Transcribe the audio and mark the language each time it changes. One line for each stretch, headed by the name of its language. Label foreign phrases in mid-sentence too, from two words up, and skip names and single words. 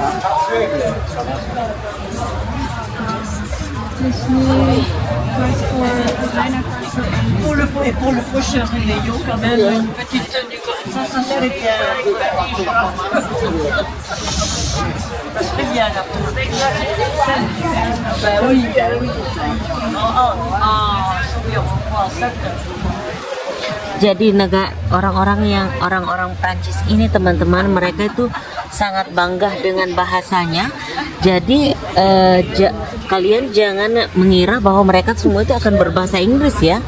French: Pour le prochain réveillon, quand même, une petite tenue comme ça serait bien. Ça serait bien là. Ben oui, ben oui.
Indonesian: Jadi orang-orang Prancis ini teman-teman, mereka itu sangat bangga dengan bahasanya. Jadi kalian jangan mengira bahwa mereka semua itu akan berbahasa Inggris ya.